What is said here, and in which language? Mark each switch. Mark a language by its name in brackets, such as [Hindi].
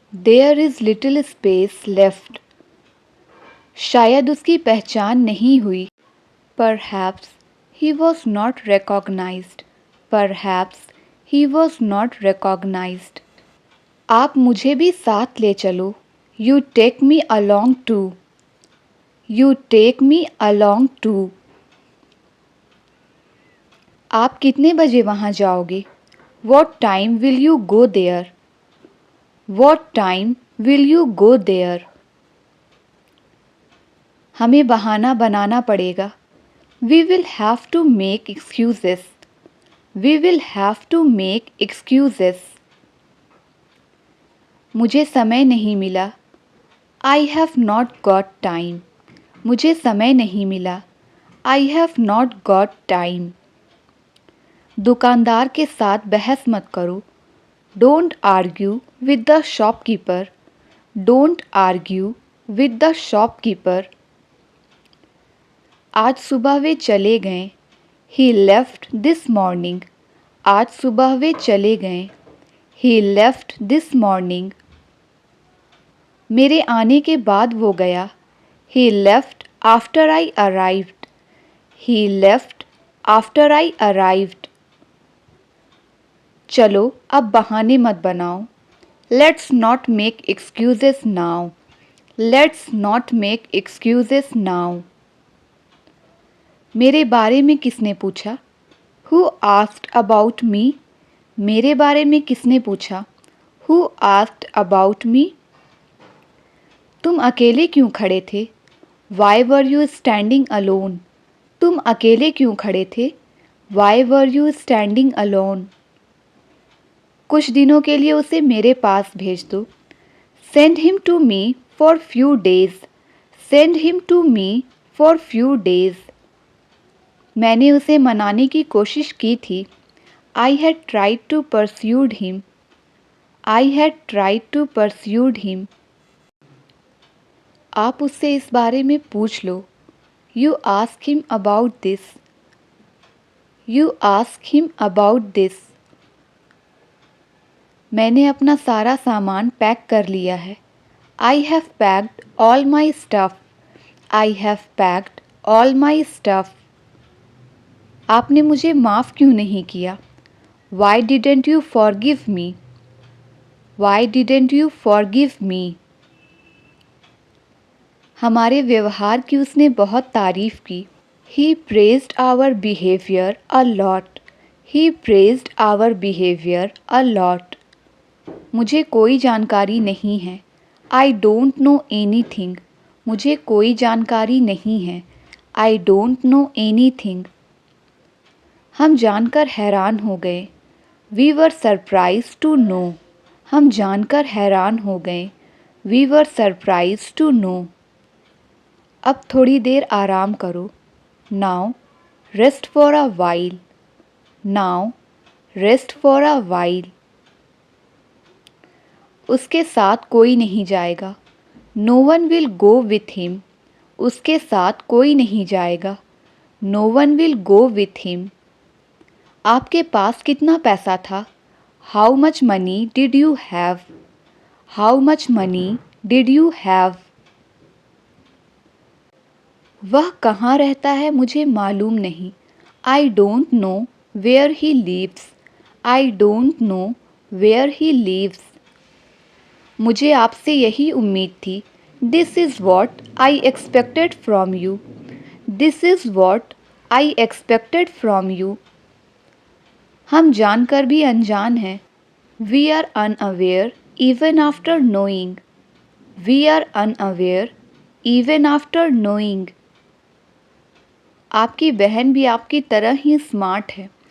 [English] There is little space left. [Hindi] शायद उसकी पहचान नहीं हुई। [English] Perhaps he was not recognized. Perhaps he was not recognized. [Hindi] आप मुझे भी साथ ले चलो। [English] You take me along too. You take me along too. [Hindi] आप कितने बजे वहाँ जाओगे? [English] What time will you go there? What time will you go there? [Hindi] हमें बहाना बनाना पड़ेगा। [English] We will have to make excuses. We will have to make excuses. [Hindi] मुझे समय नहीं मिला। [English] I have not got time. [Hindi] मुझे समय नहीं मिला। [English] I have not got time. [Hindi] दुकानदार के साथ बहस मत करो। [English] Don't argue with the shopkeeper. Don't argue with the shopkeeper. [Hindi] आज सुबह वे चले गए। [English] He left this morning. [Hindi] आज सुबह वे चले गए। [English] He left this morning. [Hindi] मेरे आने के बाद वो गया। [English] He left after I arrived. He left after I arrived. [Hindi] चलो अब बहाने मत बनाओ। [English] Let's not make excuses now. Let's not make excuses now. [Hindi] मेरे बारे में किसने पूछा? [English] Who asked about me? [Hindi] मेरे बारे में किसने पूछा? [English] Who asked about me? [Hindi] तुम अकेले क्यों खड़े थे? [English] Why were you standing alone? [Hindi] तुम अकेले क्यों खड़े थे? [English] Why were you standing alone? [Hindi] कुछ दिनों के लिए उसे मेरे पास भेज दो। [English] Send him to me for few days. Send him to me for few days. [Hindi] मैंने उसे मनाने की कोशिश की थी। [English] I had tried to persuade him. I had tried to persuade him. [Hindi] आप उससे इस बारे में पूछ लो। [English] You ask him about this. You ask him about this. [Hindi] मैंने अपना सारा सामान पैक कर लिया है। [English] I have packed all my stuff. I have packed all my stuff. [Hindi] आपने मुझे माफ़ क्यों नहीं किया? [English] Why didn't you forgive me? Why didn't you forgive me? [Hindi] हमारे व्यवहार की उसने बहुत तारीफ़ की। [English] He praised our behavior a lot. He praised our behavior a lot. [Hindi] मुझे कोई जानकारी नहीं है। [English] I don't know anything. [Hindi] मुझे कोई जानकारी नहीं है। [English] I don't know anything. [Hindi] हम जानकर हैरान हो गए। [English] We were surprised to know. [Hindi] हम जानकर हैरान हो गए। [English] We were surprised to know. [Hindi] अब थोड़ी देर आराम करो। [English] Now rest for a while. Now rest for a while. [Hindi] उसके साथ कोई नहीं जाएगा। [English] No one will go with him. [Hindi] उसके साथ कोई नहीं जाएगा। [English] No one will go with him. [Hindi] आपके पास कितना पैसा था? [English] How much money did you have? How much money did you have? [Hindi] वह कहाँ रहता है मुझे मालूम नहीं। [English] I don't know where he lives. I don't know where he lives. [Hindi] मुझे आपसे यही उम्मीद थी। [English] This is what I expected from you. This is what I expected from you. [Hindi] हम जानकर भी अनजान हैं। [English] We are unaware even after knowing. We are unaware even after knowing. [Hindi] आपकी बहन भी आपकी तरह ही स्मार्ट है।